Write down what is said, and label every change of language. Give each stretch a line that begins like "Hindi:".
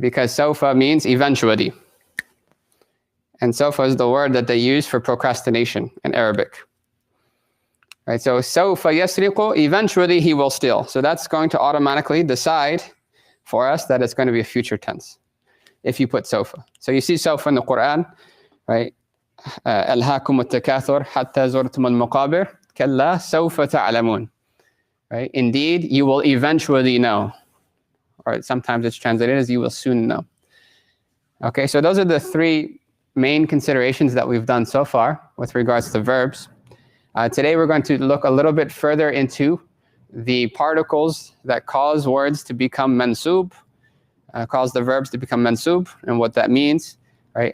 English: Because sofa means eventually. And sofa is the word that they use for procrastination in Arabic. Right, so
Arabic: sawfa yasriqu,
English: eventually he will steal. So that's going to automatically decide for us that it's going to be a future tense if you put sawfa. So you see sawfa in the Qur'an, right?
Arabic: ألهاكم التكاثر حتى زرتم المقابر كلا سوف تعلمون.
English: Right? Indeed, you will eventually know. Or sometimes it's translated as you will soon know. Okay, so those are the three main considerations that we've done so far with regards to verbs. Today we're going to look a little bit further into the particles that cause words to become mensub, cause the verbs to become mensub, and what that means, right?